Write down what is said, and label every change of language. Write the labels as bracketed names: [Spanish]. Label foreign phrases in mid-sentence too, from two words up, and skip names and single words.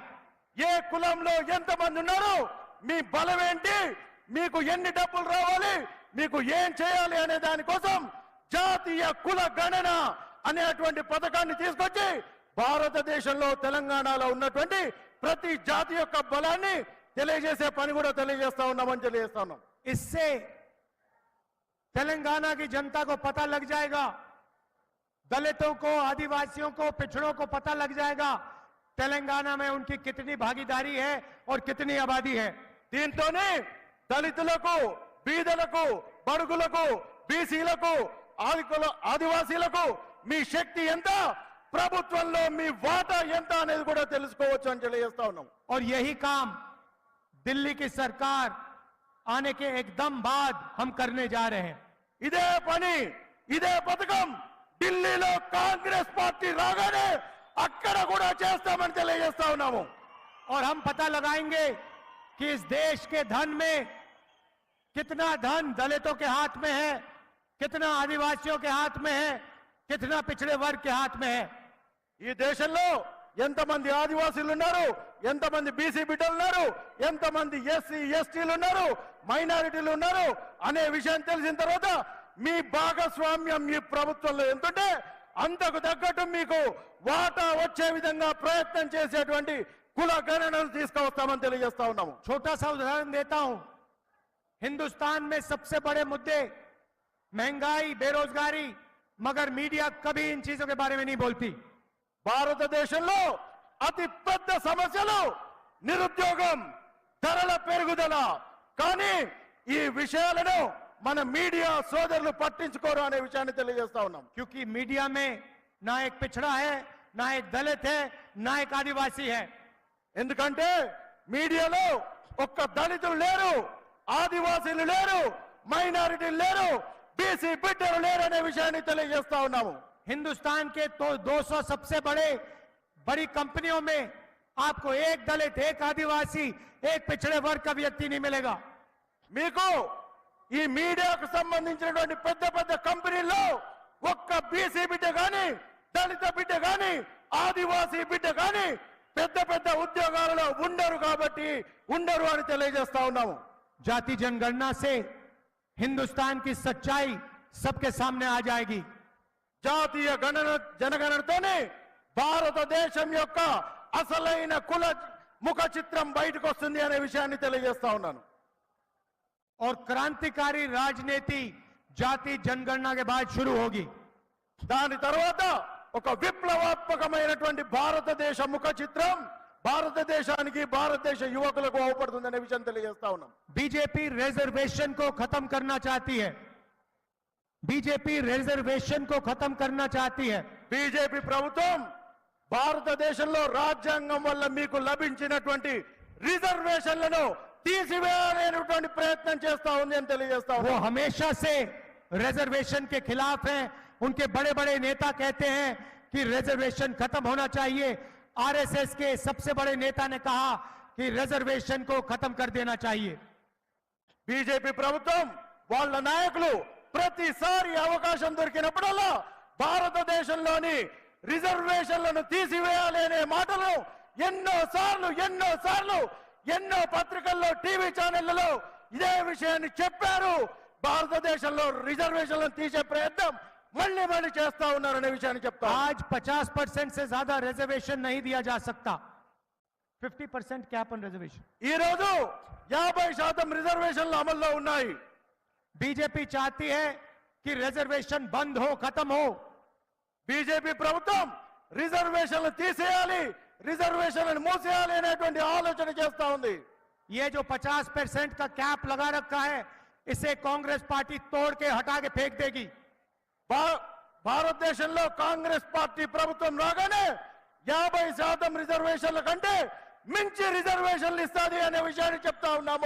[Telugu] ఏ కులంలో ఎంతమంది ఉన్నారు, మీ బలం ఏంటి, మీకు ఎన్ని డబ్బులు రావాలి, మీకు ఏం చేయాలి అనే దానికోసం జాతీయ కుల గణన అనేటువంటి పథకాన్ని తీసుకొచ్చి భారతదేశంలో తెలంగాణలో ఉన్నటువంటి ప్రతి జాతి యొక్క బలాన్ని తెలియజేసే పని కూడా తెలియజేస్తా ఉన్నామని తెలియజేస్తా ఉన్నాం. [Hindi] इससे तेलंगाना की जनता को पता लग जाएगा, दलितों को, आदिवासियों को, पिछड़ों को पता लग जाएगा तेलंगाना में उनकी कितनी भागीदारी है और कितनी आबादी है। [Telugu] దీంతోనే దళితులకు, బీదలకు, బడుగులకు, బీసీలకు, ఆదివాసీలకు మీ శక్తి ఎంత, ప్రభుత్వంలో మీ వాటా ఎంత అనేది కూడా తెలుసుకోవచ్చు అని తెలియజేస్తా ఉన్నాం. [Hindi] और यही काम दिल्ली की सरकार आने के एकदम बाद हम करने जा रहे हैं। [Telugu] ఇదే పని, ఇదే పథకం ఢిల్లీలో కాంగ్రెస్ పార్టీ రాగానే అక్కడ కూడా చేస్తామని తెలియజేస్తా ఉన్నాము. [Hindi] और हम पता लगाएंगे कि इस देश के धन में कितना धन दलितों के हाथ में है, कितना आदिवासियों के हाथ में है, कितना पिछड़े वर्ग के हाथ में है। [Telugu] ఈ దేశంలో ఎంతమంది ఆదివాసీలు ఉన్నారు, ఎంతమంది బీసీ బిడ్డలు ఉన్నారు, ఎంతమంది ఎస్సీ ఎస్టీలు ఉన్నారు, మైనారిటీలు ఉన్నారు అనే విషయం తెలిసిన తర్వాత మీ భాగస్వామ్యం ఈ ప్రభుత్వంలో ఎంతుంటే అంతకు తగ్గట్టు మీకు వాటా వచ్చే విధంగా ప్రయత్నం చేసేటువంటి కుల గణనలు తీసుకువస్తామని తెలియజేస్తా ఉన్నాము. [Hindi] छोटा सा उदाहरण देता हूं। हिंदुस्तान में सबसे बड़े मुद्दे महंगाई, बेरोजगारी, मगर मीडिया कभी इन चीजों के बारे में नहीं बोलती। [Telugu] భారతదేశంలో అతి పెద్ద సమస్యలు నిరుద్యోగం, ధరల పెరుగుదల, కానీ ఈ విషయాలను మన మీడియా సోదరులు పట్టించుకోరు అనే విషయాన్ని తెలియజేస్తా ఉన్నాం. [Hindi] क्योंकि मीडिया में ना एक पिछड़ा है, ना एक दलित है, ना एक आदिवासी है। [Telugu] ఎందుకంటే మీడియాలో ఒక్క దళితులు లేరు, ఆదివాసీలు లేరు, మైనారిటీలు లేరు, బీసీ బిడ్డలు లేరు అనే విషయాన్ని తెలియజేస్తా ఉన్నాము. [Hindi] हिंदुस्तान के तो 200 सबसे बड़ी कंपनियों में आपको एक दलित, एक आदिवासी, एक पिछड़े वर्ग का व्यक्ति नहीं मिलेगा। [Telugu] మీకు ఈ మీడియాకు సంబంధించినటువంటి పెద్ద పెద్ద కంపెనీల్లో ఒక్క బీసీ బిడ్డ గాని, దళిత బిడ్డ గాని, ఆదివాసీ బిడ్డ గాని పెద్ద పెద్ద ఉద్యోగాలలో ఉండరు కాబట్టి ఉండరు అని తెలియజేస్తా ఉన్నాము. [Hindi] जाति जनगणना से हिंदुस्तान की सच्चाई सबके सामने आ जाएगी। [Telugu] జాతీయ జనగణనతోనే భారతదేశం యొక్క అసలైన కుల ముఖ చిత్రం బయటకు వస్తుంది అనే విషయాన్ని తెలియజేస్తా ఉన్నాను. [Hindi] और क्रांतिकारी राजनीति जाति जनगणना के बाद शुरू होगी। [Telugu] దాని తర్వాత ఒక విప్లవాత్మకమైనటువంటి భారతదేశ ముఖ చిత్రం భారతదేశానికి, భారతదేశ యువకులకు అవపడుతుందనే విషయం తెలియజేస్తా ఉన్నాం. [Hindi] बीजेपी रिजर्वेशन को खत्म करना चाहती है। बीजेपी रिजर्वेशन को खत्म करना चाहती है। [Telugu] బీజేపీ ప్రభుత్వం భారతదేశంలో రాజ్యాంగం వల్ల మీకు లభించినటువంటి రిజర్వేషన్లను తీసివేయాలనేటువంటి ప్రయత్నం చేస్తా ఉంది అని తెలియజేస్తా [Hindi] वो [Telugu] ఉన్నాం. [Hindi] हमेशा से रिजर्वेशन के खिलाफ हैं। उनके बड़े बड़े नेता कहते हैं कि रिजर्वेशन खत्म होना चाहिए। आरएसएस के सबसे बड़े नेता ने कहा कि रिजर्वेशन को खत्म कर देना चाहिए। [Telugu] బీజేపీ ప్రభుత్వం వాళ్ళ నాయకులు ప్రతిసారి అవకాశం దొరికినప్పుడల్లా భారతదేశంలోని రిజర్వేషన్లను తీసివేయాలి అనే మాటలు ఎన్నో పత్రికల్లో, టీవీ ఛానళ్లలో ఇదే విషయాన్ని చెప్పారు. భారతదేశంలో రిజర్వేషన్లను తీసే ప్రయత్నం మళ్ళీ చేస్తా ఉన్నారనే విషయాన్ని చెప్తా. [Hindi] आज 50% से ज्यादा रिजर्वेशन नहीं दिया जा सकता। [English] 50% cap on reservation. [Telugu] ఈ రోజు 50% రిజర్వేషన్లు అమల్లో ఉన్నాయి. [Hindi] बीजेपी चाहती है कि रिजर्वेशन बंद हो, खत्म हो। [Telugu] బీజేపీ ప్రభుత్వం రిజర్వేషన్లు తీసేయాలి, రిజర్వేషన్లను మూసేయాలి అనేటువంటి ఆలోచన చేస్తా ఉంది. [Hindi] ये जो 50% का कैप लगा रखा है, इसे कांग्रेस पार्टी तोड़ के हटा के फेंक देगी। [Telugu] భారతదేశంలో కాంగ్రెస్ పార్టీ ప్రభుత్వం రాగానే 50% రిజర్వేషన్ల కంటే మించి రిజర్వేషన్లు ఇస్తాది అనే విషయాన్ని చెప్తా ఉన్నాము.